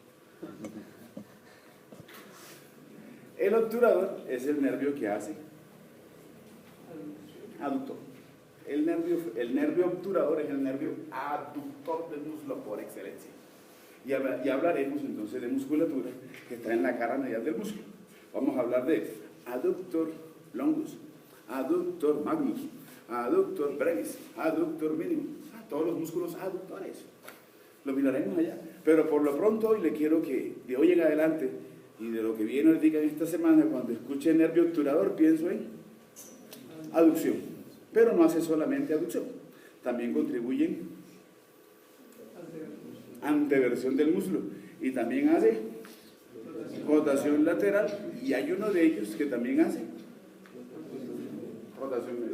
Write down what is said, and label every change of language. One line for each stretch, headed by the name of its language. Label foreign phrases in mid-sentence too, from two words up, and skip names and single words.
Spanish: El obturador es el nervio que hace aductor. El nervio obturador es el nervio aductor del muslo por excelencia. Y hablaremos entonces de musculatura que está en la cara medial del músculo. Vamos a hablar de
Latin: adductor longus, adductor magnus, adductor brevis, adductor minimum,
Spanish: todos los músculos aductores. Lo miraremos allá. Pero por lo pronto hoy le quiero que de hoy en adelante y de lo que viene el día en esta semana, cuando escuche nervio obturador, pienso en aducción. Pero no hace solamente aducción, también contribuyen anteversión del muslo y también hace rotación lateral, y hay uno de ellos que también hace rotación medial.